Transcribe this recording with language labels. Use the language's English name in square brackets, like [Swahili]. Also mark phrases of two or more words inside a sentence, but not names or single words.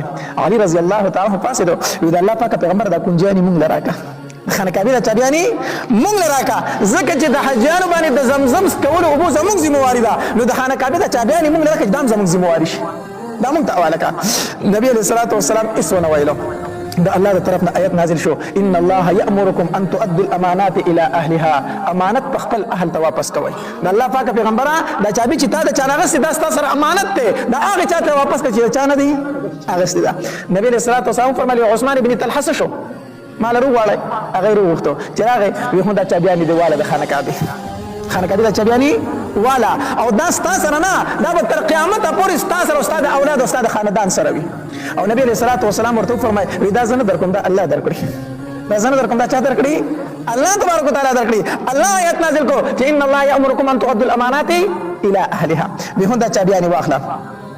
[Pashto] علي [Arabic] رضی الله تعالی عنه [Pashto] پاڅېدو، وایي د الله پاکه پیغمبر دا کونجیانې مونږ له راکړه، خانه کعبې د چابیانې مونږ له راکړه، ځکه چې د حاجیانو باندې د زمزم کولو اوبو زمونږ ذمهواري ده، نو د خانه کعبې د چابیانې مونږ له راکړه چې دا هم زمونږ ذمهواري شي، دا مونږ ته حواله کړه. نبي [Arabic] علیه الصلاة والسلام [Pashto] هېڅ ونه ویلو. د الله د طرف نه آیت نازل شو: [Arabic] ان الله یأمرکم ان تؤدوا الامانات الى اهلها، [Pashto] امانت په خپل اهل ته واپس کوئ. د الله پاکه پیغمبره دا چابي چې تا د چا نه اخیستې دا ستا سره امانت دی، دا هغې چا ته واپس کړه چې د چا نه دی اخیستې ده. نبي [Arabic] علیه الصلاة والسلام [Pashto] فرمایي عثمان بن طلحه څه شو؟ ما له وغواړئ، هغه یې راوغوښتو چې راغی ویې خو دا چابیانې دې واله د خانه کعبې د چابیانې والا، او دا ستا سره نه، دا به تر قیامته پورې ستا سره او ستا د اولاد او ستا د خاندان سره وي. او نبی [Arabic] علیه الصلاة والسلام [Pashto] ورته وفرمایي وایي دا زه نه درکوم، دا الله درکړي، دا زه نه درکوم، دا چا درکړي؟ [Arabic] الله تبارک وتعالی [Pashto] درکړي. الله آیت نازل کړو چې [Arabic] ان الله یأمرکم ان تؤدوا الامانات الى اهلها. [Pashto] بیا هم دا چابیانې واخله.